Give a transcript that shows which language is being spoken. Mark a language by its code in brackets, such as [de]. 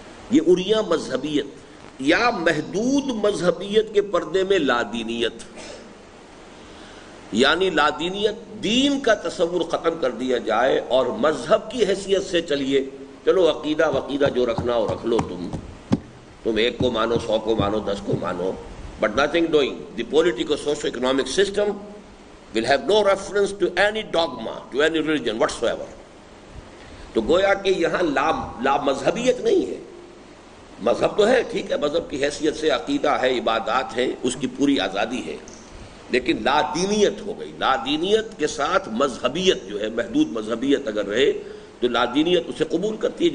[ur] یہ اریاں مذہبیت. یا محدود مذہبیت کے پردے میں لادینیت، یعنی لادینیت، دین کا تصور ختم کر دیا جائے اور مذہب کی حیثیت سے چلیے. چلو عقیدہ وقیدہ جو رکھنا ہو رکھ لو، تم ایک کو مانو، 100 کو مانو، 10 کو مانو. [en] But nothing doing. The politico-socio-economic system will have no reference to any dogma, to any religion whatsoever. [ur] تو گویا کہ یہاں لا مذہبیت نہیں ہے. مذہب تو ہے، ٹھیک ہے، مذہب کی حیثیت سے عقیدہ ہے، عبادات ہے، اس کی پوری آزادی ہے. لیکن لا دینیت ہو گئی. لا دینیت کے ساتھ مذہبیت جو ہے، محدود مذہبیت اگر رہے تو لا دینیت اسے قبول کرتی ہے.